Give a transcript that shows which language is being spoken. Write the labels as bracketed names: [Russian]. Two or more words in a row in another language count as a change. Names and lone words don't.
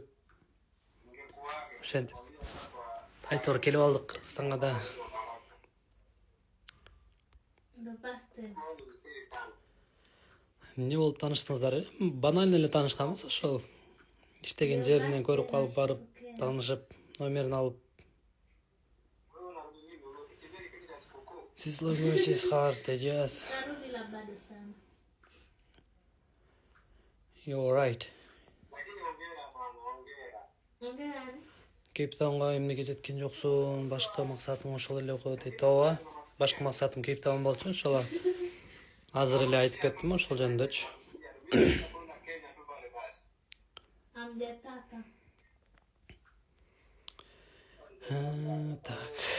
[Kyrgyz] Ошентип айтор келип алдык Кыргызстанга да. Эмне болуп тааныштыңыздар? Банально эле таанышканбыз ошол. Иштеген жеринен көрүп калып барып таанышып, номерин алып. [English] This language is hard, yes. You're right. [Kyrgyz] Кейптаунга эмнеге жеткен жоксуң? Башка максатың ошол эле го дейт. Ооба. Башка максатым Кейптаун болчу, ошол. Азыр эле айтып кеттим ошол жөнүндөчү. Так.